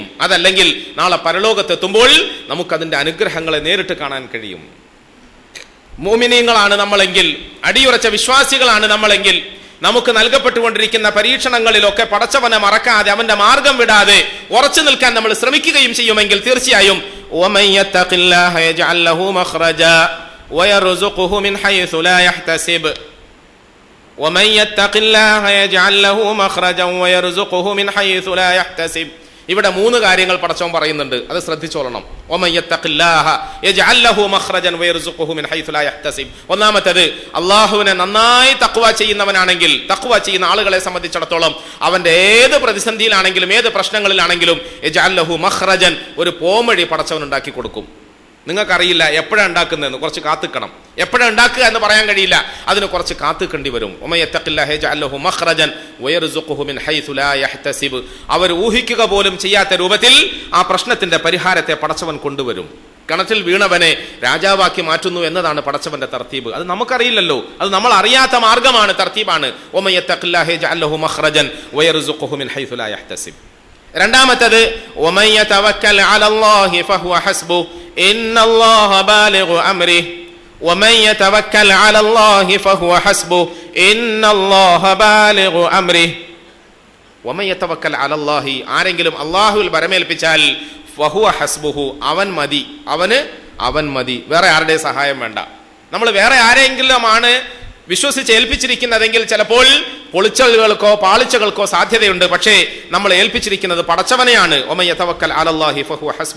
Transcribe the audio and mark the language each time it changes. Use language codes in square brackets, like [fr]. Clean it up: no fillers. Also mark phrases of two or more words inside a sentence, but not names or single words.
[ml] അതല്ലെങ്കിൽ നാളെ പരലോകത്തെത്തുമ്പോൾ നമുക്കതിന്റെ അനുഗ്രഹങ്ങളെ നേരിട്ട് കാണാൻ കഴിയും. മുഅ്മിനീങ്ങളാണ് നമ്മളെങ്കിൽ, അടിയുറച്ച വിശ്വാസികളാണ് നമ്മളെങ്കിൽ, നമുക്ക് നൽകപ്പെട്ടുകൊണ്ടിരിക്കുന്ന പരീക്ഷണങ്ങളിലൊക്കെ പടച്ചവനെ മറക്കാതെ അവന്റെ മാർഗം വിടാതെ ഉറച്ചു നിൽക്കാൻ നമ്മൾ ശ്രമിക്കുകയും ചെയ്യുമെങ്കിൽ തീർച്ചയായും [ar] وَمَن يَتَّقِ اللَّهَ يَجْعَل لَّهُ مَخْرَجًا وَيَرْزُقْهُ مِنْ حَيْثُ لَا يَحْتَسِبُ وَمَن يَتَّقِ اللَّهَ يَجْعَل لَّهُ مَخْرَجًا وَيَرْزُقْهُ مِنْ حَيْثُ لَا يَحْتَسِبُ. [ml] ഇവിടെ 3 കാര്യങ്ങൾ പടച്ചവൻ പറയുന്നുണ്ട്, അത് ശ്രദ്ധിച്ചോളണം. [ar] وَمَن يَتَّقِ اللَّهَ يَجْعَل لَّهُ مَخْرَجًا وَيَرْزُقْهُ مِنْ حَيْثُ لَا يَحْتَسِبُ. [ml] ഒന്നാമത്തേത്, അല്ലാഹുവിനെ നന്നായി തഖ്വ ചെയ്യുന്നവനാണെങ്കിൽ, തഖ്വ ചെയ്യുന്ന ആളുകളെ സംബന്ധിച്ചിടത്തോളം അവന്റെ ഏത് പ്രതിസന്ധിയിലാണെങ്കിലും ഏത് പ്രശ്നങ്ങളിലാണെങ്കിലും [ar] يَجْعَل لَّهُ مَخْرَجًا, [ml] ഒരു പോംവഴി പടച്ചവൻ ഉണ്ടാക്കി കൊടുക്കും. നിങ്ങൾക്കറിയില്ല എപ്പോഴാണ് ഉണ്ടാക്കുന്നതെന്ന്, കുറച്ച് കാത്തിക്കണം. എപ്പോഴാണ് ഉണ്ടാക്കുക എന്ന് പറയാൻ കഴിയില്ല, അതിന് കുറച്ച് കാത്തിക്കേണ്ടി വരും. അവർ ഊഹിക്കുക പോലും ചെയ്യാത്ത രൂപത്തിൽ ആ പ്രശ്നത്തിന്റെ പരിഹാരത്തെ പടച്ചവൻ കൊണ്ടുവരും. കിണറ്റിൽ വീണവനെ രാജാവാക്കി മാറ്റുന്നു എന്നതാണ് പടച്ചവന്റെ തർത്തീബ്. അത് നമുക്കറിയില്ലല്ലോ, അത് നമ്മൾ അറിയാത്ത മാർഗമാണ്, തർത്തീബാണ്. രണ്ടാമത്തേത്, [ar] وَمَن يَتَوَكَّلْ عَلَى اللَّهِ فَهُوَ حَسْبُهُ إِنَّ اللَّهَ بَالِغُ أَمْرِهِ وَمَن يَتَوَكَّلْ عَلَى اللَّهِ فَهُوَ حَسْبُهُ إِنَّ اللَّهَ بَالِغُ أَمْرِهِ. وَمَن يَتَوَكَّلْ عَلَى اللَّهِ, [ml] ആരെങ്കിലും അല്ലാഹുവിൽ ഭരമേൽപ്പിച്ചാൽ [ar] فهو حسبه, [ml] അവൻ മതി, അവൻ മതി, വേറെ ആരുടെ സഹായം വേണ്ട. നമ്മൾ വേറെ ആരെങ്കിലുമാണ് വിശ്വസിച്ച് ഏൽപ്പിച്ചിരിക്കുന്നതെങ്കിൽ ചിലപ്പോൾ പൊളിച്ചലുകൾക്കോ പാളിച്ചകൾക്കോ സാധ്യതയുണ്ട്. പക്ഷേ നമ്മൾ ഏൽപ്പിച്ചിരിക്കുന്നത് പടച്ചവനെയാണ്. [ar] ومن يتوكل على الله فهو حسبه.